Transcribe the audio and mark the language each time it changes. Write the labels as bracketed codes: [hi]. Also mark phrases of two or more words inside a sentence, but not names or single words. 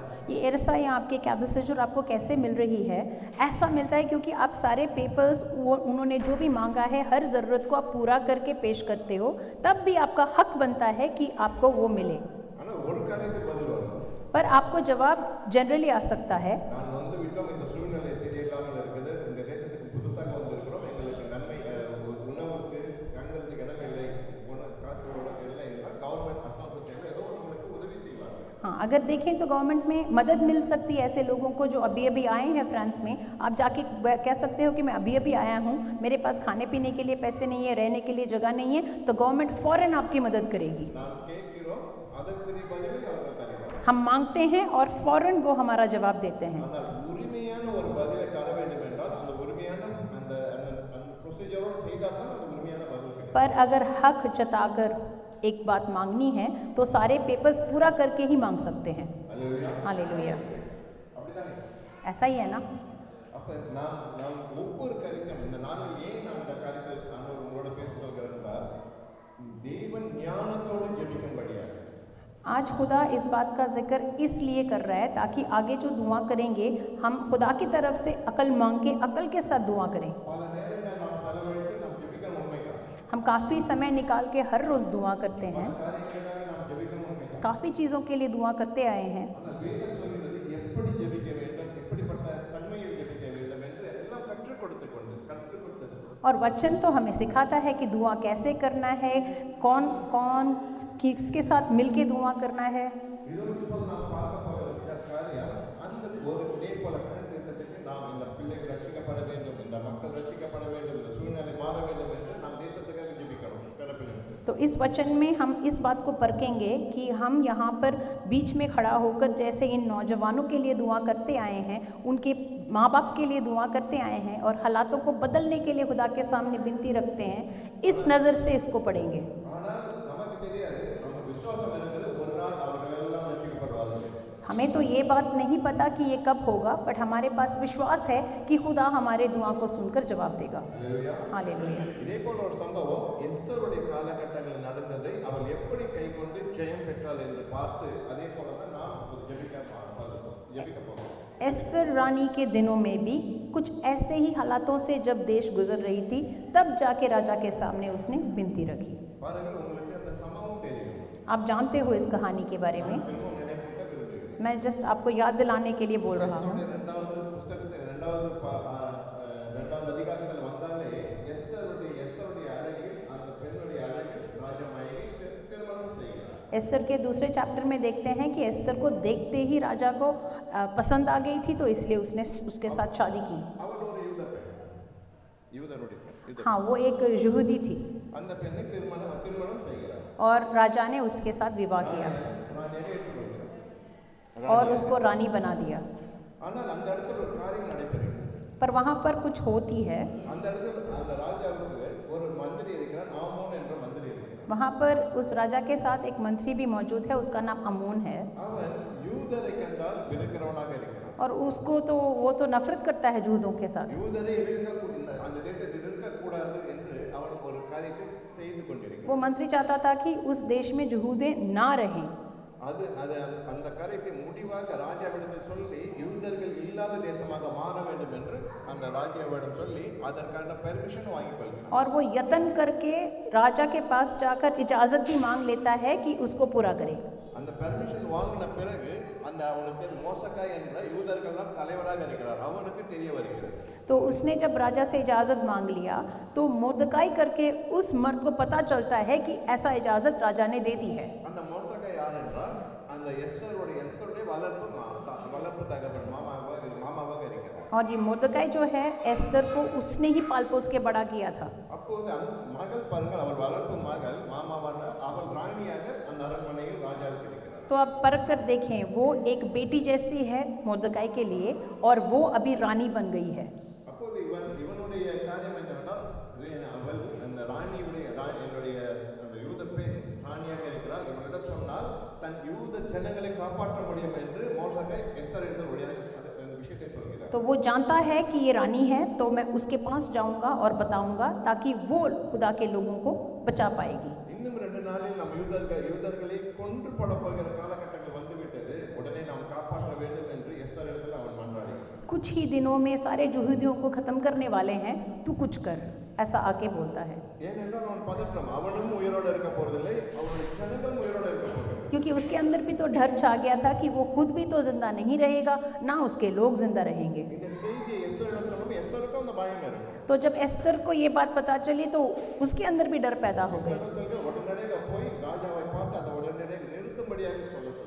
[hi] ये एरसा या आपके कैदसेजर आपको कैसे मिल रही है? ऐसा मिलता है क्योंकि आप सारे पेपर्स वो उन्होंने जो भी मांगा है हर ज़रूरत को आप पूरा करके पेश करते हो, तब भी आपका हक बनता है कि आपको वो मिले। [ta] ஆனால் ஒரு காரியத்துக்கு பதில் வரும். [hi] पर आपको जवाब जनरली आ सकता है, [ta] நான் வந்து விட்டோம், இந்த சூழ்நிலை சரியில்லாமல் இருக்குது, இந்த தேசத்துக்கு புதுசாக வந்திருக்கிறோம், எங்களுக்கு நன்மை உணவுக்கு தங்கறதுக்கு இடம் இல்லை, காசு இல்லை என்றால் [en] government association [ta] ஏதோ உங்களுக்கு உதவி செய்வாங்க. [hi] हाँ अगर देखें तो गवर्नमेंट में मदद मिल सकती है ऐसे लोगों को जो अभी अभी आए हैं फ्रांस में। आप जाके कह सकते हो कि मैं अभी अभी आया हूँ, मेरे पास खाने पीने के लिए पैसे नहीं है, रहने के लिए जगह नहीं है, तो गवर्नमेंट फ़ौरन आपकी मदद करेगी। [ta] நாம் கேட்கிறோம், அதற்குரிய பதிலை அவர்கள் தருவார்கள். [hi] हम मांगते हैं और फ़ौरन वो हमारा जवाब देते हैं। [ta] ஆனால் உரிமையான ஒரு பதிலை தர வேண்டும் என்றால் அந்த உரிமையான அந்த அந்த ப்ரொசீஜரோடு செய்தால் தான் அது உரிமையான பதில் கிடைக்கும். [hi] पर अगर हक जताकर एक बात मांगनी है तो सारे पेपर्स पूरा करके ही मांग सकते हैं। [ta] அல்லேலூயா. [hi] हालेलुया, [ta] அப்படிதானே? [hi] ऐसा ही है ना। [ta] அப்ப நாம் ஒவ்வொரு காரியத்தையும் இந்த நாளில் ஏன் நான் இந்த காரியத்தை ஆண்டவர் உங்களோட பேசுகிறேன் என்றால் தேவன் ஞானத்தோடு ஜெபிக்கும்படியாக. [hi] आज खुदा इस बात का जिक्र इसलिए कर रहा है ताकि आगे जो दुआ करेंगे हम खुदा की तरफ से अकल मांग के अकल के साथ दुआ करें। [ta] பல நேரங்கள் நாம் செலவழித்து நாம் ஜெபிக்கணும் உண்மைதான். [hi] हम काफ़ी समय निकाल के हर रोज़ दुआ करते हैं, [ta] காரியங்களுக்காக நாம் ஜெபிக்கணும் உண்மைதான். [hi] काफ़ी चीज़ों के लिए दुआ करते आए हैं, [ta] ஆனால் வேதம் சொல்கிறது எப்படி ஜெபிக்க வேண்டும், எப்படிப்பட்ட தன்மையில் ஜெபிக்க வேண்டும் என்று எல்லாம் கற்றுக் கொடுத்தது. [hi] और वचन तो हमें सिखाता है कि दुआ कैसे करना है, कौन कौन किसके साथ मिल के दुआ करना है। [ta] இதோடு இப்போது நாம் பார்க்க போகிற காரியம் அந்த ஒரு நேபோல தேசத்துக்கு நாம் இந்த பிள்ளைகள் ரட்சிக்கப்பட வேண்டும், இந்த மக்கள் ரட்சிக்கப்பட வேண்டும், இந்த சூழ்நிலை மாற வேண்டும் என்று நாம் தேசத்துக்காக ஜெபிக்கணும். [hi] तो इस वचन में हम इस बात को परखेंगे कि हम यहाँ पर बीच में खड़ा होकर जैसे इन नौजवानों के लिए दुआ करते आए हैं, उनके माँ बाप के लिए दुआ करते आए हैं और हालातों को बदलने के लिए खुदा के सामने विनती रखते हैं, इस नज़र से इसको पढ़ेंगे। [ta] ஆனால் நமக்கு தெரியாது, நம்ம விசுவாசம் இருக்கிறது ஒரு நாள் அவர்கள் எல்லாம் ரட்சிக்கப்படுவார்கள். [hi] हमें तो ये बात नहीं पता कि ये कब होगा, बट हमारे पास विश्वास है कि खुदा हमारे दुआ को सुनकर जवाब देगा। [ta] அல்லேலூயா. [hi] हालेलुया। [ta] இதே போல ஒரு சம்பவம் எஸ்தருடைய காலகட்டங்களில் நடந்ததை அவள் எப்படி கைக்கொண்டு ஜெயம் பெற்றாள் என்று பார்த்து அதே போல தான் நாம் ஜெபிக்க போகிறோம். [hi] एस्तर रानी के दिनों में भी कुछ ऐसे ही हालातों से जब देश गुजर रही थी, तब जाके राजा के सामने उसने विनती रखी। [ta] பாருங்கள், உங்களுக்கு அந்த சம்பவம் தெரியும். [hi] आप जानते हो इस कहानी के बारे में, [ta] திரும்ப நினைப்பூட்ட விரும்புகிறேன். [hi] मैं जस्ट आपको याद दिलाने के लिए बोल रहा हूँ। [ta] இரண்டாவது புத்தகத்தில் இரண்டாவது அதிகாரத்தில் வந்தாலே எஸ்தருடைய அழகில் அந்த பெண்ணுடைய அழகில் ராஜமாயை திருமணம் செய்கிறார். [hi] एस्तर के दूसरे चैप्टर में देखते हैं कि एस्तर को देखते ही राजा को पसंद आ गई थी, तो इसलिए उसने उसके साथ शादी की। [ta] அவள் ஒரு யூத பெண், யூதருடைய பெண். [hi] हाँ, वो एक यहूदी थी [ta] அந்த பெண்ணை திருமணம் செய்கிறார். [hi] और राजा ने उसके साथ विवाह किया [ta] ராணியை ஏற்றுக்கொள்கிறார். [hi] और उसको रानी बना दिया। [ta] ஆனால் அந்த இடத்துல ஒரு காரியம் நடைபெறுகிறது. [hi] पर वहाँ पर कुछ होती है। [ta] அந்த இடத்துல அந்த ராஜாவுக்கு ஒரு மந்திரி இருக்கிறார், ஆமோன் என்ற மந்திரி இருக்கிறார். [hi] वहाँ पर उस राजा के साथ एक मंत्री भी मौजूद है, उसका नाम अमोन है। [ta] அவன் யூதரை கண்டால் வெறுக்கிறவனாக இருக்கிறான். [hi] और उसको तो वो तो नफरत करता है जूदों के साथ। [ta] யூதரை அந்த தேசத்தில் இருக்கக்கூடாது என்று அவன் ஒரு காரியத்தை செய்து கொண்டிருக்கிறான். [hi] वो मंत्री चाहता था कि उस देश में यहूदे ना रहें। [ta] அது அந்த காரியத்தை முடிவாக ராஜாவிடத்தில் சொல்லி யூதர்கள் இல்லாத தேசமாக மாற வேண்டும் என்று அந்த ராஜாவிடம் சொல்லி அதற்கான பெர்மிஷன் வாங்கிக் கொள்கிறான். [hi] और वो यत्न करके राजा के पास जाकर इजाज़त भी मांग लेता है कि उसको पूरा करे। [ta] அந்த பெர்மிஷன் வாங்கின பிறகு அந்த அவனுக்கு மோசக்காய் என்ற யூதர்கள்லாம் தலைவராக இருக்கிறார், அவனுக்கு தெரிய வருகிறது. [hi] तो उसने जब राजा से इजाज़त मांग लिया तो मोर्दकाई करके उस मर्द को पता चलता है कि ऐसा इजाज़त राजा ने दे दी है। [ta] அந்த மோசக்காய் யார் என்றால் அந்த எஸ்தருடைய வளர்ப்பு தகவல் மாமாவாக இருக்கிறார். [hi] और ये मोर्दकाई जो है एस्तर को उसने ही पाल पोस के बड़ा किया था। [ta] அப்போது அந்த மகள் பாருங்கள், அவள் வளர்ப்பு மகள் மாமாவான அவள் ராணியாக அந்த அரண்மனையில் ராஜாவுக்கு இருக்கிறார். [hi] तो अब परख कर देखें, वो एक बेटी जैसी है मोर्दकाई के लिए और वो अभी रानी बन गई है। [ta] அப்போது இவனுடைய காரியம் என்னவென்றால் அவள் அந்த ராணியுடைய என்னுடைய அந்த யூத பெண் ராணியாக இருக்கிறார். இவனிடம் சொன்னால் தன் யூத ஜனங்களை காப்பாற்ற முடியும் என்று மோசக்காய் எஸ்தரிடத்தில் அந்த விஷயத்தை சொல்கிறார். [hi] तो वो जानता है कि ये रानी है, तो मैं उसके पास जाऊंगा और बताऊंगा ताकि वो खुदा के लोगों को बचा पाएगी। [ta] இன்னும் 2 நாளில் நம் யூதர்களை கொன்று போடப்போகிற காலகட்டங்கள் வந்துவிட்டது, உடனே நாம் காப்பாற்ற வேண்டும் என்று எஸ்தரிடத்தில் அவன் மன்றாடுகிறான். [hi] कुछ ही दिनों में सारे यहूदियों को ख़त्म करने वाले हैं, तू कुछ कर, ऐसा आके बोलता है। [ta] ஏனென்றால் அவன் பதற்றம், அவனும் உயிரோடு இருக்க போறதில்லை, அவனுடைய ஜனங்களும் உயிரோடு இருக்க போகிறது. [hi] क्योंकि उसके अंदर भी तो डर छा गया था कि वो खुद भी तो जिंदा नहीं रहेगा, ना उसके लोग जिंदा रहेंगे। [ta] இந்த செய்தியை எஸ்தரிடத்தில் எஸ்தருக்கும் அந்த பயம் இருக்கு. [hi] तो जब एस्तर को ये बात पता चली तो उसके अंदर भी डर पैदा हो गया। [ta] உடனடியாக போய் ராஜாவை பார்த்து அதை உடனடியாக நிறுத்தும்படியாக சொல்ல சொல்கிறார்.